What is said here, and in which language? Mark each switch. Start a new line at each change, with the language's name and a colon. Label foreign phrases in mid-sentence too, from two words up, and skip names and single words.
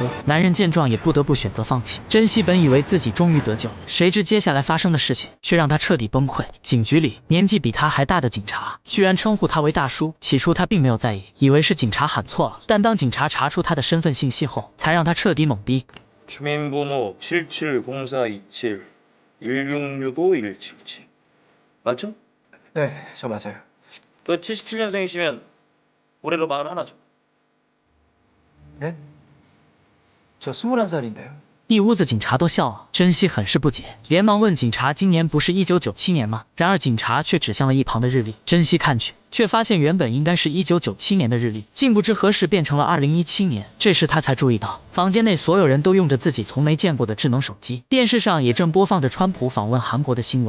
Chinese: 男人见状也不得不选择放弃。珍惜本以为自己终于得救，谁知接下来发生的事情却让他彻底崩溃。警局里，年纪比他还大的警察居然称呼他为大叔。起初他并没有在意，以为是警察喊错了。但当警察查出他的身份信息后，才让他彻底懵逼。
Korean: 주민번호 770427 1665 177 맞죠? 네, 저 맞아요. 너 77년생이시면 올해로 41죠? 네? 저 21살인데요.
Chinese: 一屋子警察都笑了，珍惜很是不解，连忙问警察：“今年不是1997年吗？” 然而警察却指向了一旁的日历，珍惜看去，却发现原本应该是1997年的日历，竟不知何时变成了2017年。这时他才注意到，房间内所有人都用着自己从没见过的智能手机，电视上也正播放着川普访问韩国的新闻。